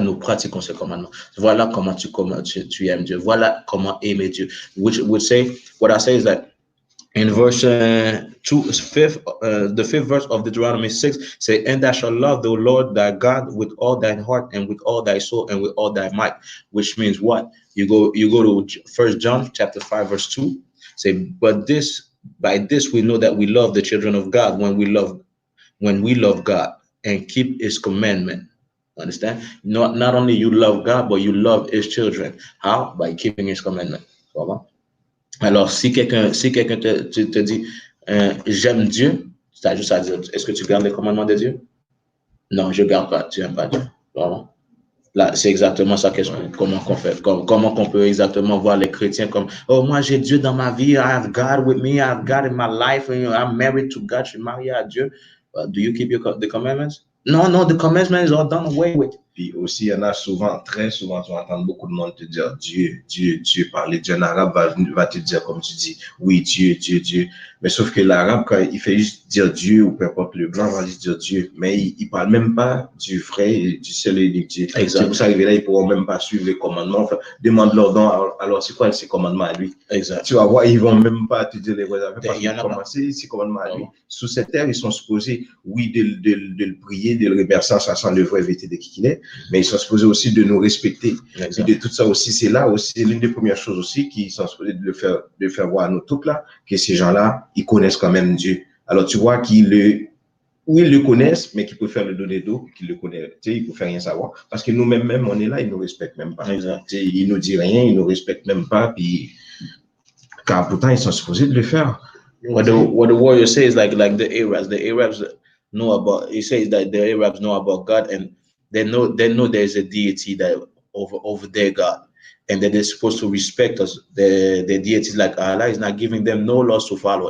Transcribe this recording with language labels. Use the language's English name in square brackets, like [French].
[French] Nous pratiquons ces commandements. Voilà comment tu aimes Dieu. Voilà comment aimer Dieu. [English] Which would say, what I say is that in verse 2, the 5th verse of Deuteronomy 6, say, and thou shalt love the Lord thy God with all thine heart and with all thy soul and with all thy might. Which means what? You go to 1 John chapter 5 verse 2. Say, but by this we know that we love the children of God when we love God and keep his commandment. Understand? Not only you love God, but you love his children. How? By keeping his commandment. [French] Voilà. Alors, si quelqu'un te dit j'aime Dieu, c'est juste à dire, est-ce que tu gardes les commandements de Dieu? Non, je ne garde pas. Tu n'aimes pas Dieu. Voilà. Là, c'est exactement ça. Comment qu'on fait? Comment qu'on peut exactement voir les chrétiens comme, oh, moi, j'ai Dieu dans ma vie. [English] I have God with me. I have God in my life. And, I'm married to God. [French] Je suis marié à Dieu. [English] Do you keep the commandments? No, the commandments are done away with. [French] Puis aussi, il y en a très souvent, tu entends beaucoup de monde te dire Dieu, parler. Dieu en arabe va te dire, comme tu dis, oui, Dieu. Mais sauf que l'arabe, quand il fait juste dire Dieu, ou peu importe, le blanc va juste dire Dieu, mais il parle même pas du vrai et du seul et unique Dieu. C'est pour ça que là, ils pourront même pas suivre les commandements. Enfin, demande-leur donc, alors c'est quoi ces commandements à lui? Exact. Tu vas voir, ils vont même pas te dire les vrais affaires parce Il y en a qu'ils commencé ces commandements à lui. Sous cette terre, ils sont supposés, oui, de le prier, de le remercier en sachant le vrai vérité de qui il est, mais ils sont supposés aussi de nous respecter. Et de tout ça aussi, c'est là aussi, l'une des premières choses aussi qui sont supposées de faire voir à nous toutes là, que ces gens-là, ils connaissent quand même Dieu. Alors tu vois qu'ils le connaissent, mais qu'ils préfèrent le donner d'eau, qu'ils le connaissent. Tu sais, ils ne préfèrent rien savoir. Parce que nous-mêmes, on est là, ils ne nous respectent même pas. Exact. Tu sais, ils ne nous disent rien, ils ne nous respectent même pas, puis car pourtant, ils sont supposés de le faire. [English] What the warrior says, like the Arabs know about. He says that the Arabs know about God, and they know there's a deity that over their God, and that they're supposed to respect us. The deities like Allah is not giving them no laws to follow.